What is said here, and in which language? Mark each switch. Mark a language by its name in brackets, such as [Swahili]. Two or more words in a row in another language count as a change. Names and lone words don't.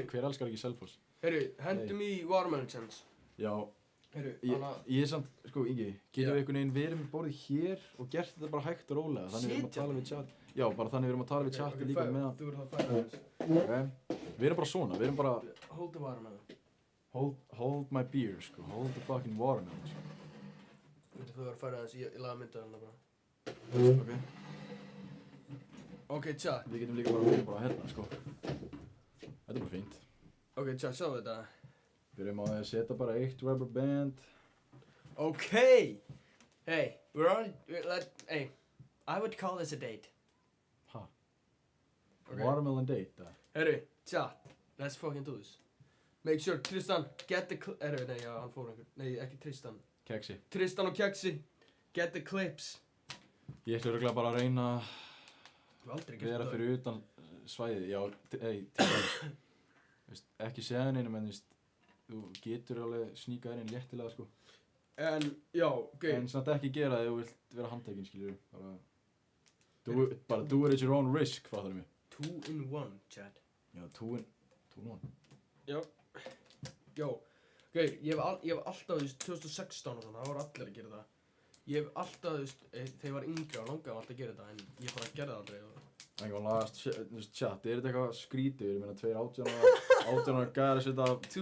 [Icelandic] Hver elskar ekki Selfoss? hendum í [English] watermelon challenge. [Icelandic] Já, Herru, ég er samt, sko, Ingi, getur við einhvern veginn verið með borðið hér og gert þetta bara hægt og rólega, þannig við erum að Sitja? tala við chat. Já, bara þannig við erum að tala við chati líka með Þú verður það að færa þess. Ok, við erum bara svona, við erum bara [English] Hold the watermelon. hold my beer, sko, hold the fucking watermelon, [Icelandic] sko. Þú verður að færa þess, ég laga myndaðalina bara. Ok, [English] Ok, chat. [Icelandic] við getum líka bara hérna, sko. Þetta er bara fínt. [English] Ok, chat, [Icelandic] sjáu þetta. Byrjum á að setja bara eitt [English] rubber band. [Icelandic] Ok! [English] Hey, hey, I would call this a date. [Icelandic] Ha? Ok. [English] Watermelon date, [Icelandic] það. Herru, [English] chat, let's fucking do this. Make sure, Tristan, get the [Icelandic] nei, já, hann fór einhver. Nei, ekki Tristan. Keksi. Tristan og Keksi, [English] get the clips. [Icelandic] Ég ætla örugglega bara að reyna Þú aldrei að vera fyrir utan svæðið. Já, ekki segja neinum, en þú getur alveg sníkað þér inn léttilega, sko. En, já, ok. En samt ekki gera það ef þú vilt vera handtekinn, skiljur. [English] Bara do it at your own risk, [Icelandic] fattar mig. [English] 2 in 1, chat. Já, two in one. [Icelandic] Já. Já. Ok, ég hef alltaf, þú veist, 2016 og svona, það voru allir að gera það. Ég hef alltaf, þú veist, þegar ég var yngri og langaði alltaf að gera þetta, en ég bara gerði það aldrei. Engan lagast, chat, er þetta eitthvað skrítið? Ég meina, 18 ára gæðir að setja...